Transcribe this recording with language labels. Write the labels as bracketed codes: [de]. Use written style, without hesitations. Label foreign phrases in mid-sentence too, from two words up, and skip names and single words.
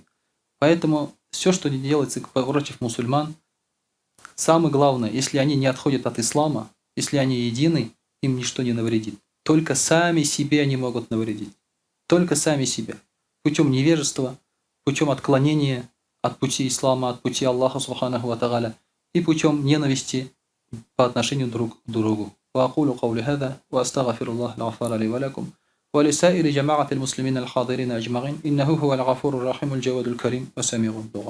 [ru] Поэтому все, что делается против мусульман, самое главное, если они не отходят от ислама, если они едины, им ничто не навредит. Только сами себе они могут навредить. Только сами себе. Путем невежества, путем отклонения от пути ислама, от пути Аллаха [ar] سبحانه وتعالى [ru] и путем ненависти по отношению друг к другу. [ar] وأقول قولي هذا وأستغفر الله الغفار لي ولكم ولسائر جماعة المسلمين الحاضرين أجمعين إنه هو الغفور الرحيم الجواد الكريم وسميع الدعاء.